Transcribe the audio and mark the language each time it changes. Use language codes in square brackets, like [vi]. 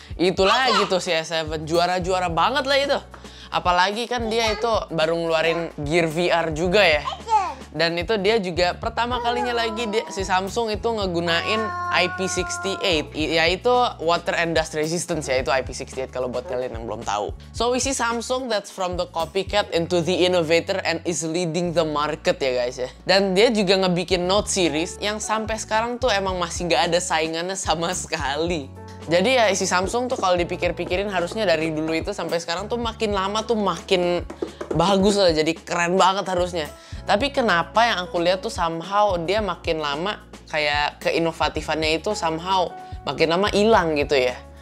[id] Itulah gitu si S7, juara-juara banget lah itu. Apalagi kan dia itu baru ngeluarin Gear VR juga ya. Dan itu dia juga pertama kalinya lagi si Samsung itu ngegunain IP68, yaitu [en] water and dust resistance [id] ya, itu IP68 kalau buat kalian yang belum tahu. [en] So we see Samsung that's from the copycat into the innovator and is leading the market [id] ya [en] guys ya. [id] Dan dia juga ngebikin Note series yang sampai sekarang tuh emang masih gak ada saingannya sama sekali. Jadi ya si Samsung tuh kalau dipikir-pikirin harusnya dari dulu itu sampai sekarang tuh makin lama tuh makin bagus lah, jadi keren banget harusnya. Tapi kenapa yang aku lihat tuh somehow dia makin lama kayak keinovatifannya itu somehow makin lama hilang gitu ya.